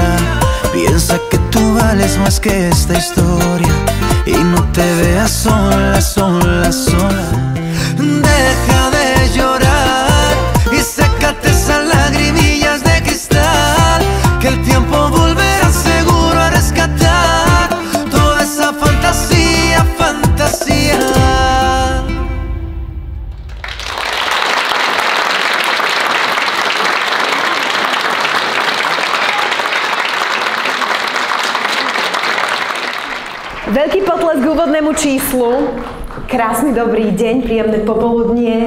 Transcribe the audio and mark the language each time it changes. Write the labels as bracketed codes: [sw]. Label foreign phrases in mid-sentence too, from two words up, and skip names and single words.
[es] Piensa que tú vales más que esta historia y no te veas sola, sola, sola. Deja de llorar y sécate esas lagrimillas de cristal, que el tiempo volverá seguro a rescatar toda esa fantasía, fantasía. [sk] Veľký potlesk k úvodnému číslu. Krásny dobrý deň, príjemné popoludnie.